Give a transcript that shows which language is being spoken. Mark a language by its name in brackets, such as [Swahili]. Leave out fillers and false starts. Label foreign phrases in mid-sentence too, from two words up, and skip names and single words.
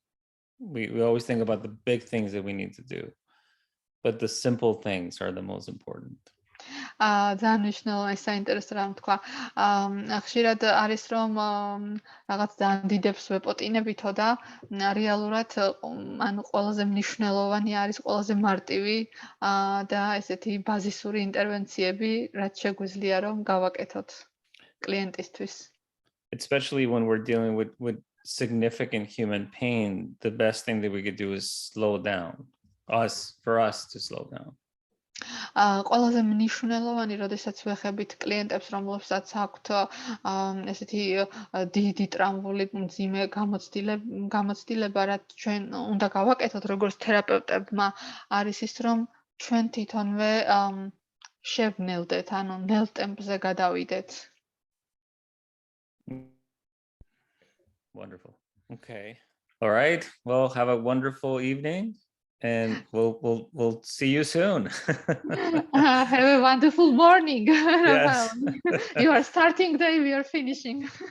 [English] We always think about the big things that we need to do, but the simple things are the most important. [Georgian] ძალიან მნიშვნელოვანი საინტერესო რამ თქვა. ხშირად არის რომ რაღაც ძალიან დიდებს ვეპოტინებითო და რეალურად ანუ ყველაზე მნიშვნელოვანი არის ყველაზე მარტივი და ესეთი ბაზისური ინტერვენციები, რაც შეგვიძლია რომ გავაკეთოთ კლიენტისთვის. [English] Especially when we're dealing with significant human pain, the best thing that we could do is slow down. For us to slow down. [Georgian] ყველაზე მნიშვნელოვანი, როდესაც ვეხებით კლიენტებს, რომლებსაც აქვთ ესეთი დიდი ტრამვული მძიმე გამოცდილება, რაც ჩვენ უნდა გავაკეთოთ როგორც თერაპევტებმა, არის ის, რომ ჩვენ თვითონვე შევნელდეთ, ანუ ნელ ტემპზე გადავიდეთ. [English] Wonderful. Okay. All right. Well, have a wonderful evening. And we'll see you soon. Have a wonderful morning. Yes. You are starting day, we are finishing.